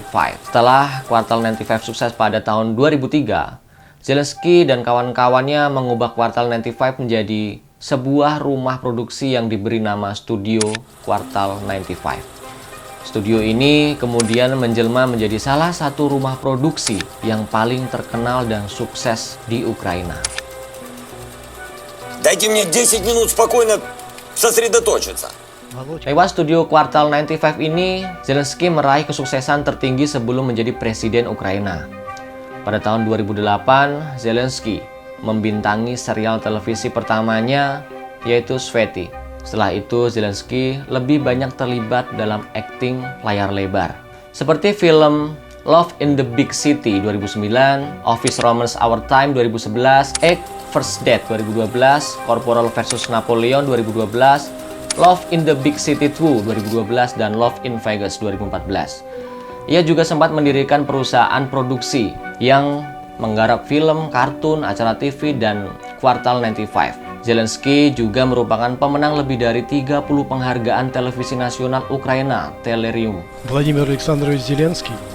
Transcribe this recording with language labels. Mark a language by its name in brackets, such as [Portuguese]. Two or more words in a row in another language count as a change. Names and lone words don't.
[Indonesian] Setelah Kvartal 95 sukses pada tahun 2003, Zelensky dan kawan-kawannya mengubah Kvartal 95 menjadi sebuah rumah produksi yang diberi nama Studio Kvartal 95. Studio ini kemudian menjelma menjadi salah satu rumah produksi yang paling terkenal dan sukses di Ukraina. [Russian] Дайте мне 10 минут спокойно сосредоточиться. [Indonesian] Lewat Studio Kvartal 95 ini, Zelensky meraih kesuksesan tertinggi sebelum menjadi presiden Ukraina. Pada tahun 2008, Zelensky membintangi serial televisi pertamanya, yaitu Svety. Setelah itu, Zelensky lebih banyak terlibat dalam akting layar lebar. Seperti film Love in the Big City 2009, Office Romance Our Time 2011, Egg First Date 2012, Corporal vs Napoleon 2012, Love in the Big City 2 2012, dan Love in Vegas 2014. Ia juga sempat mendirikan perusahaan produksi yang menggarap film, kartun, acara TV, dan Kvartal 95. Zelensky juga merupakan pemenang lebih dari 30 penghargaan televisi nasional Ukraina, Telerium. [Russian] Владимир Александрович Зеленский.